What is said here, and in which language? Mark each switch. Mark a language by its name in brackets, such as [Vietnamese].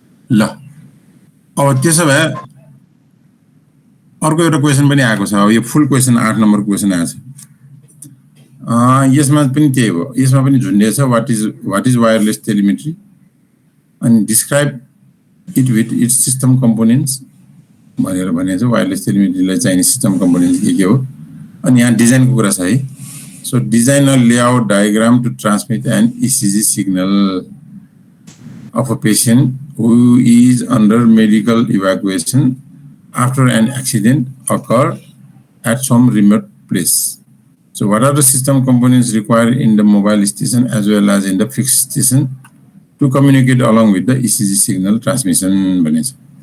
[Nepali] ल अब त्यसो भए अर्को एउटा क्वेसन पनि आएको छ। अब यो फुल क्वेसन 8 नम्बर क्वेसन आएको छ। यसमा पनि त्यही हो, यसमा पनि झुन्डिएको छ [English] what is wireless telemetry [Nepali] अनि [English] describe it with its system components [Nepali] भनेर भनेको छ। वायरलेस टेलिमेट्रीलाई चाहिने सिस्टम कम्पोनेन्ट्स के हो अनि यहाँ डिजाइनको कुरा छ है। So design a layout diagram to transmit an ECG signal of [English] a patient who is under medical evacuation after an accident occurred at some remote place. So what are the system components required in the mobile station as well as in the fixed station to communicate along with the ECG signal transmission भनेछ।